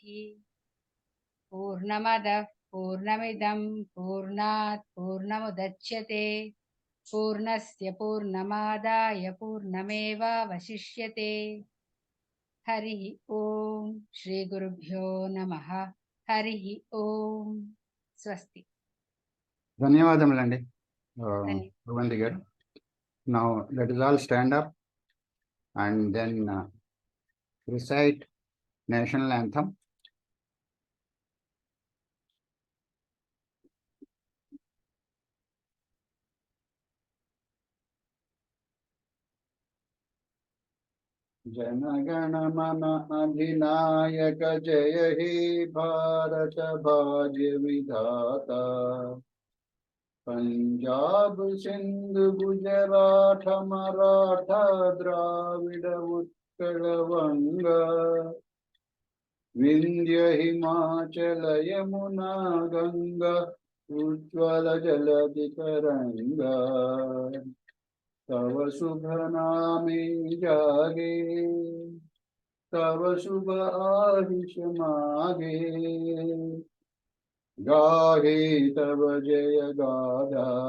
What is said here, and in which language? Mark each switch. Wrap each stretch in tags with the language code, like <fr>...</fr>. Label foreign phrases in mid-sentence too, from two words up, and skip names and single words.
<sa>पूर्णमदः पूर्णमिदं पूर्णात् पूर्णमुदच्यते पूर्णस्य पूर्णमादाय पूर्णमेवावशिष्यते। हरिः ॐ श्रीगुरुभ्यो नमः। हरिः ॐ स्वस्ति।</sa> <te>ధన్యవాదములండి భగవంతి గారు.</te> <en>Now let us all stand up and then recite national anthem.</en> <bn>জনগণ মন অধিনায়ক জয় হে ভারত ভাগ্য বিধাতা পঞ্জাব সিন্ধু গুজরাট মরাঠা দ্রাবিড় উৎকল বঙ্গ বিন্ধ্য হিমাচল যমুনা গঙ্গা উজ্জ্বল জলধি তরঙ্গ তব শুভ নামে জাগে তব শুভ আয়ুষ মাগে গাহে তব জয় গাথা</bn>